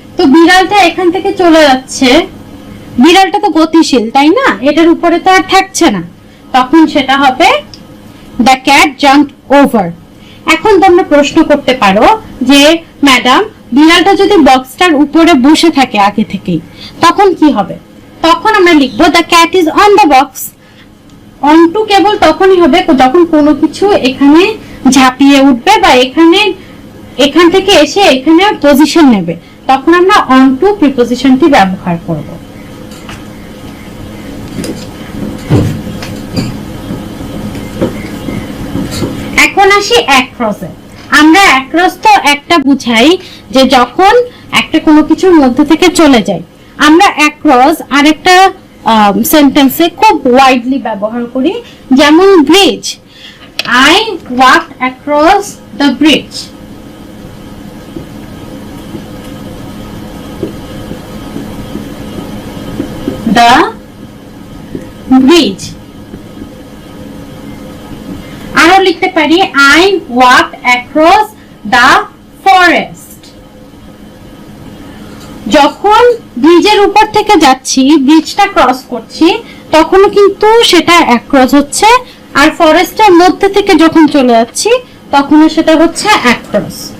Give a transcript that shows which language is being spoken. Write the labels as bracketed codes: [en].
[bn] তো বিড়ালটা এখান থেকে চলে যাচ্ছে, বিড়ালটা তো গতিশীল, তাই না? এটার উপরে তো আর থাকছে না, তখন সেটা হবে [en] the cat jumped over। [bn] এখন তোমরা প্রশ্ন করতে পারো যে ম্যাডাম, বিড়ালটা যদি বক্সটার উপরে বসে থাকে আগে থেকেই, তখন কি হবে? তখন আমরা লিখবো [en] the cat is on the box। [bn] onto কেবল তখনই হবে যখন কোনো কিছু এখানে ঝাঁপিয়ে উঠবে বা এখান থেকে এসে এখানে পজিশন নেবে, তখন আমরা onto প্রিপজিশনটি ব্যবহার করব। এখন আসি অ্যাক্রসে। আমরা অ্যাক্রস তো একটা বুঝাই যে যখন একটা কোনো কিছুর মধ্যে থেকে চলে যায়। আমরা অ্যাক্রস আরেকটা সেন্টেন্সে খুব ওয়াইডলি ব্যবহার করি, যেমন bridge. [en] I walked across the bridge। The bridge। [bn] আরো লিখতে পারি [en] I walked across the forest। [bn] যখন ব্রিজের উপর থেকে যাচ্ছি, ব্রিজটা ক্রস করছি, তখনও কিন্তু সেটা অ্যাক্রস হচ্ছে, আর ফরেস্টের মধ্যে থেকে যখন চলে যাচ্ছি, তখনও সেটা হচ্ছে অ্যাক্রস।